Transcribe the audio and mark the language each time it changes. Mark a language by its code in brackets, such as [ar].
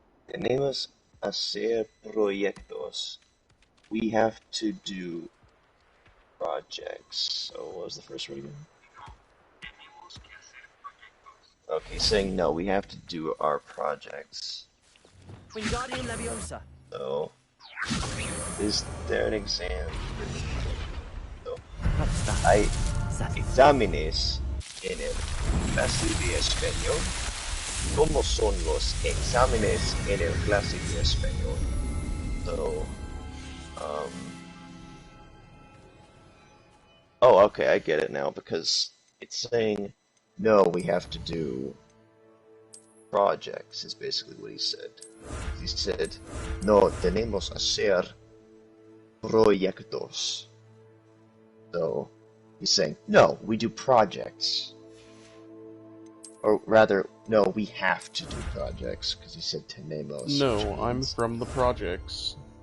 [es] Tenemos hacer proyectos. [en] We have to do projects. So what was the first word again? Okay, saying no, we have to do our projects. Wingardium Leviosa. So, is there an exam? [es] So, hay exámenes en el clase de español. ¿Cómo son los exámenes en el clase de español? [en] So, oh, okay, I get it now, because it's saying, no, we have to do projects, is basically what he said. He said, no, [es] tenemos hacer proyectos. [en] So, he's saying, no, we do projects. Or rather, no, we have to do projects, because he said tenemos. No, I'm from the projects.